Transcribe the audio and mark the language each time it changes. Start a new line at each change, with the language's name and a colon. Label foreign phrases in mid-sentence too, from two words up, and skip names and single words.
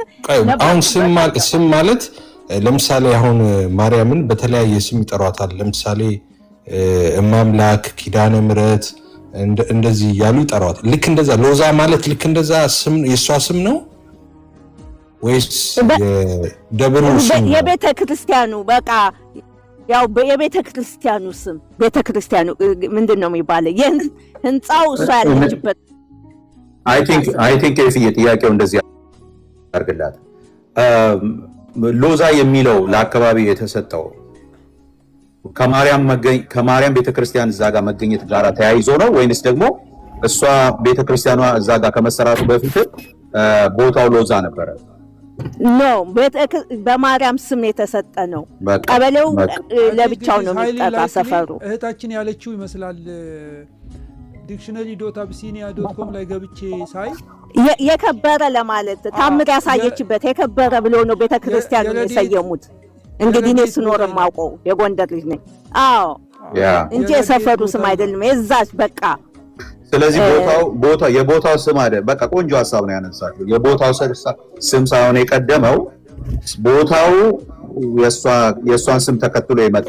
Amharic: አሁን ስም ማለት ለምሳሌ አሁን ማርያምን በተለያየ ስም ይጠሯታል ለምሳሌ እማምላክ ኪዳነ ምሕረት እንደዚህ ያሉ ይጠሯታል ልክ እንደዛ ሎዛ ማለት ልክ እንደዛ ስም የሷ ስም ነው ወይስ የደብሩ ስም የቤተክርስቲያኑ በቃ ያው የቤተክርስቲያኑ ስም ቤተክርስቲያኑ ምንድነው የሚባለው የህንጻው እሷ ያለችበት
English: I think if
Amharic: ጥያቄው እንደዚህ አርግላት ሎዛ የሚለው ለአካባቢ የተሰጠው ከማርያም ቤተክርስቲያን እዛ ጋር መገኘት ጋር ተያይዞ ነው ወይንስ ደግሞ እሷ ቤተክርስቲያኗ እዛ ጋር ከመሰራቱ በፊት ቦታው ሎዛ ነበረ ነው በማርያም ስም የተሰጠ ነው ቀበሌው ለብቻው ነው የሚጠራ ሰፈሩ እህታችን ያለችው ይመስላል dictionary.abyssinia.com ላይ ገብቼ ሳይ የከበረ ለማለት ታምር ያሳየችበት የከበረ ብሎ ነው ቤተክርስቲያኑ የሰየሙት እንግዲህ እኔ ስኖርም አውቀው የጎንደር ልጅ ነኝ አዎ እንጂ የሰፈሩ ስም አይደለም የዛች በቃ ስለዚህ የቦታው ስም አይደል በቃ ቆንጆ ሐሳብ ነው ያነሳችው የቦታው ስም ሳይሆን የቀደመው ቦታው የሷን ስም ተከትሎ የመጣ